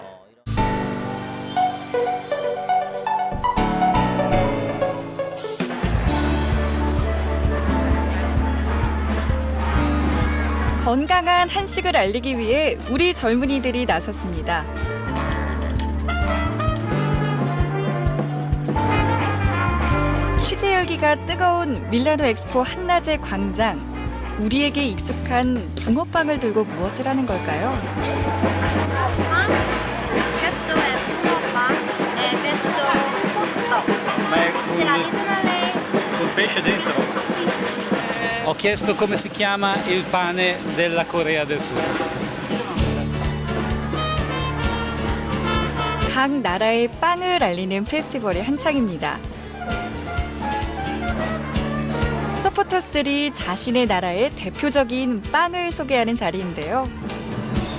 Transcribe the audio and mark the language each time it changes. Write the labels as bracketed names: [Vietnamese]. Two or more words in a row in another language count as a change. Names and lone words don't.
[Korean] 건강한 한식을 알리기 위해 우리 젊은이들이 나섰습니다. 취재 열기가 뜨거운 밀라노 엑스포 한낮의 광장. 우리에게 익숙한 붕어빵을 들고 무엇을 하는 걸까요? [Italian] Questo è 붕어빵 e questo cotto. Ma è Tradizionale. col pesce dentro? Ho chiesto come si chiama il pane della Corea del Sud. [Korean] 각 나라의 빵을 알리는 페스티벌의 한창입니다. 서포터스들이 자신의 나라의 대표적인 빵을 소개하는 자리인데요.